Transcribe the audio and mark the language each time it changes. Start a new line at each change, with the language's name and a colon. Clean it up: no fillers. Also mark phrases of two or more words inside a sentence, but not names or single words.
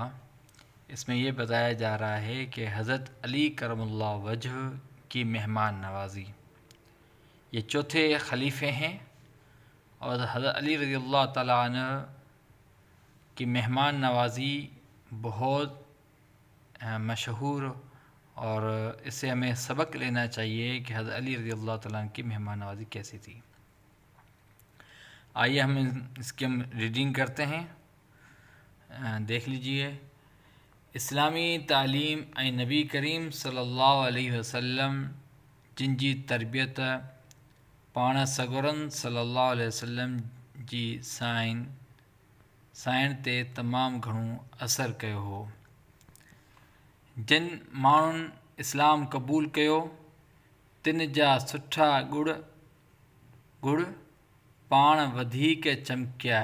Urdu: اس میں یہ بتایا جا رہا ہے کہ حضرت علی
Arabic: کرم اللہ وجہ
Urdu: کی مہمان نوازی، یہ چوتھے خلیفے ہیں اور حضرت علی
Arabic: رضی اللہ تعالیٰ عنہ
Urdu: کی مہمان نوازی بہت مشہور، اور اس سے ہمیں سبق لینا چاہیے کہ حضرت علی
Arabic: رضی اللہ تعالیٰ عنہ
Urdu: کی مہمان نوازی کیسی تھی۔ آئیے ہم اس کی ریڈنگ کرتے ہیں، دیکھ لیجئے۔
Sindhi: اسلامی تعلیم ऐं نبی کریم
Arabic: صلی اللہ علیہ وسلم
Sindhi: جن جی تربیت پاण सॻोरनि
Arabic: صلى الله عليه وسلم
Sindhi: जी साइण ते तमामु घणो असरु कयो हो। जिन माण्हुनि इस्लाम क़बूल कयो तिन जा सुठा गुण पाण वधीक चमकिया।